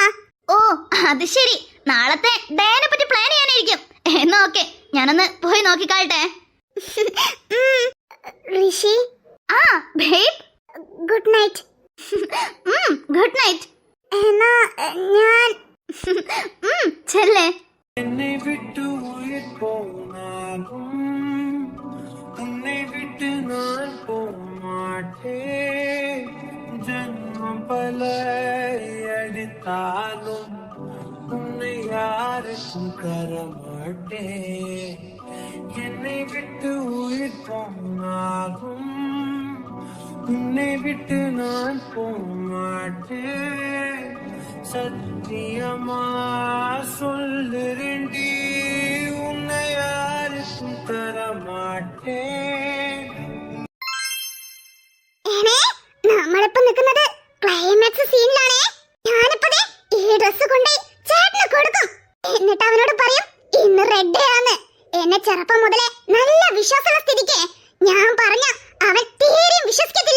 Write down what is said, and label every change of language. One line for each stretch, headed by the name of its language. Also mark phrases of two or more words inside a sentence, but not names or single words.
Malayalam: ഓ അത് ശരി, നാളത്തെ ഡേനെ പറ്റി പ്ലാൻ ചെയ്യാനായിരിക്കും. എന്നാ ഓക്കെ, ഞാനൊന്ന് പോയി നോക്കിക്കാട്ടെ. ഋഷി.
English: ആ babe, good night. good night.
Malayalam: എന്നാ ഞാൻ ചെല്ലേ.
Tamil: என்னை விட்டு உயிர் போனாலும் உன்னை விட்டு நான் போமாட்டேன். ஜன்மம் பல அடித்தாலும் உன்னை யாருக்கும் தரமாட்டேன். என்னை விட்டு உயிர் போனாலும் உன்னை விட்டு நான் போமாட்டேன். சத்தியமா சொல்லுறேன்டி, உன்னை யாருக்கும் தரமாட்டேன்.
Malayalam: നമ്മളിപ്പോ നിൽക്കുന്നത് ക്ലൈമാക്സ് സീനിലാണേ. ഞാനിപ്പോ ഈ ഡ്രസ് കൊണ്ട് ചേട്ടന് കൊടുക്കും. എന്നിട്ട് അവനോട് പറയും ഇന്ന്
English: red day
Malayalam: ആണ്. എന്നെ ചെറുപ്പം മുതലേ നല്ല വിശ്വാസമുള്ള സ്ഥിതിക്ക് ഞാൻ പറഞ്ഞ അവൻ തീരെയും വിശ്വസിക്കത്തില്ല.